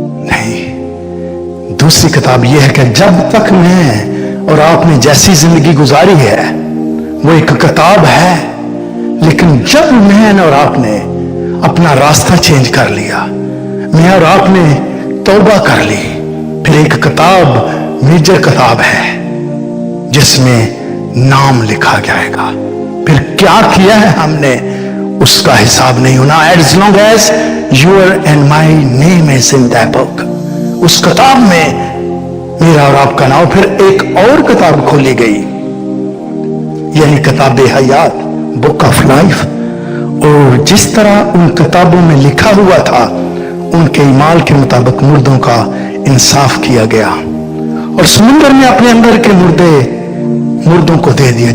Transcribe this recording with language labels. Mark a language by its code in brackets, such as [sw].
[hi] नहीं, दूसरी किताब यह है कि जब तक मैं और आपने जैसी जिंदगी गुजारी है वो एक किताब है, लेकिन जब मैं और आपने अपना रास्ता चेंज कर लिया, मैं और आपने तौबा कर ली, फिर एक किताब मेजर किताब है जिसमें नाम लिखा जाएगा। फिर क्या किया है हमने उसका हिसाब नहीं होना। [en] As long as your and my name is in that book, [hi] उस किताब में मेरा और आपका नाम। फिर एक और किताब खोली गई, यानी किताब हयात, बुक ऑफ लाइफ। और जिस तरह उन किताबों में लिखा हुआ था, उनके ईमाल के मुताबिक मुर्दों का इंसाफ किया गया, और समुद्र ने अपने अंदर के मुर्दों को दे दिया।